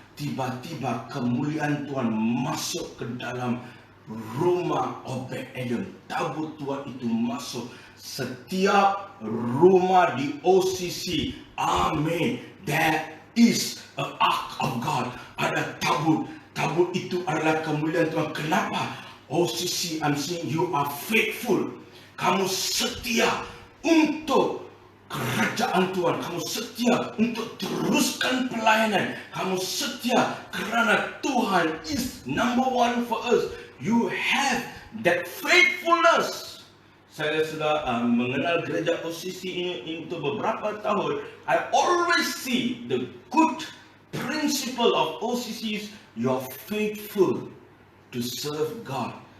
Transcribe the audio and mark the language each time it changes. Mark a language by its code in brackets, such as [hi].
[ms] Tiba-tiba kemuliaan Tuhan masuk ke dalam rumah Obed-Edom. Tabut Tuhan itu masuk setiap rumah di OCC. Amin. [en] There is an ark of God. [ms] Ada tabut. Tabut itu adalah kemuliaan Tuhan. Kenapa? [en] OCC, I'm saying you are faithful. [ms] Kamu setia untuk kerajaan Tuhan. Kamu setia untuk teruskan pelayanan. Kamu setia kerana Tuhan [en] is number one for us. You have that faithfulness. [ms] Saya sudah mengenal gereja OCC ini untuk beberapa tahun. [en] I always see the good principle of OCC is you are faithful to serve God.